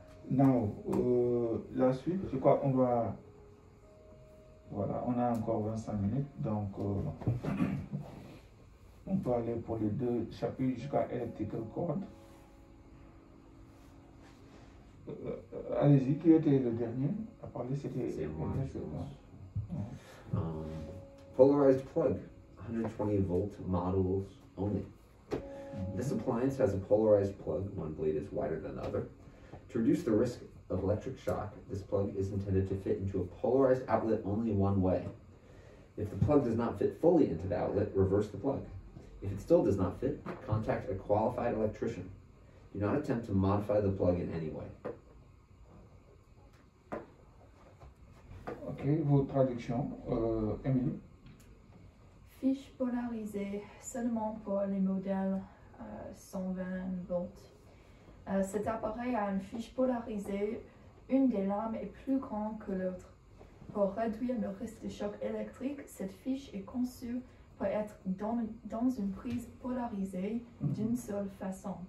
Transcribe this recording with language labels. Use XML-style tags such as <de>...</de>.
<en>Now,</en> <fr>la suite, je crois qu'on va. Voilà, on a encore 25 minutes, donc on peut aller pour les deux chapitres jusqu'à Electrical Cord. Allez-y, qui était le dernier à parler? C'était. C'est moi, je pense. Ouais.</fr> <en>Polarized plug, 120 volt models only. This appliance has a polarized plug, one blade is wider than the other. To reduce the risk of electric shock, this plug is intended to fit into a polarized outlet only one way. If the plug does not fit fully into the outlet, reverse the plug. If it still does not fit, contact a qualified electrician. Do not attempt to modify the plug in any way.</en> <fr>Ok, vos traductions, Emily. Fiche polarisée seulement pour les modèles 120 volts. Cet appareil a une fiche polarisée. Une des lames est plus grande que l'autre. Pour réduire le risque de choc électrique, cette fiche est conçue pour être dans une prise polarisée d'une seule façon.</fr>